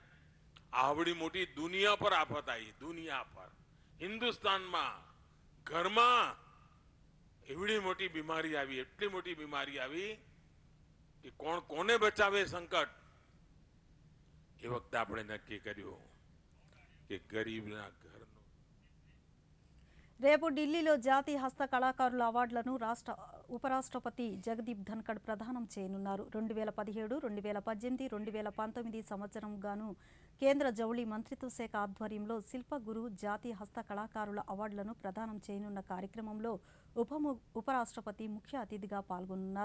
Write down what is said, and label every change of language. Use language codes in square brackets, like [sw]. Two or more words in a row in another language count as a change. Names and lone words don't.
[gu] આવડી મોટી દુનિયા પર આફત આવી, દુનિયા પર, હિન્દુસ્તાનમાં ઘરમાં એવડી મોટી બીમારી આવી, એટલી મોટી બીમારી આવી કે કોણ કોને બચાવે સંકટ. એ વખતે આપણે નક્કી કર્યું કે ગરીબના ઘરનો. [te] రేపు ఢిల్లీలో జాతీయ హస్త కళాకారుల అవార్డులను ఉపరాష్ట్రపతి జగదీప్ ధన్కడ్ ప్రదానం చేయనున్నారు. 2017, 2018, 2019 సంవత్సరం గాను కేంద్ర జౌళి మంత్రిత్వ శాఖ ఆధ్వర్యంలో శిల్పగురు జాతీయ హస్త కళాకారుల అవార్డులను ప్రదానం చేయనున్న కార్యక్రమంలో ఉపరాష్ట్రపతి ముఖ్య అతిథిగా పాల్గొనున్నారు.